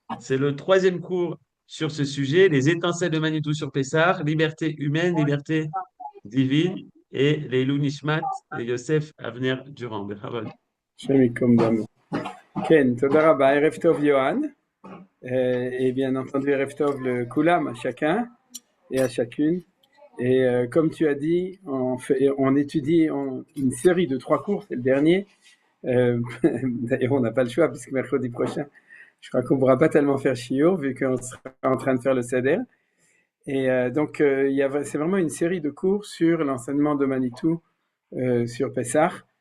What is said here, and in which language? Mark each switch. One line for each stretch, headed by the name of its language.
French: C'est le troisième cours sur ce sujet, les étincelles de Manitou sur Pessah, liberté humaine, liberté divine, et les Ilou Nishmat et Yosef Avner Durand.
Hebrew: Bechavod. השם ייקום דמו. כן, תודה רבה, ערב טוב יוהן,
French: et bien entendu
Hebrew: ערב טוב לכולם,
French: à chacun et à chacune. Et comme tu as dit, on étudie une série de 3 cours, c'est le dernier. D'ailleurs, on n'a pas le choix puisque mercredi prochain, je crois qu'on ne pourra pas tellement faire shiur vu qu'on sera en train de faire le seder. Et donc, c'est vraiment une série de cours sur l'enseignement de Manitou sur Pessah.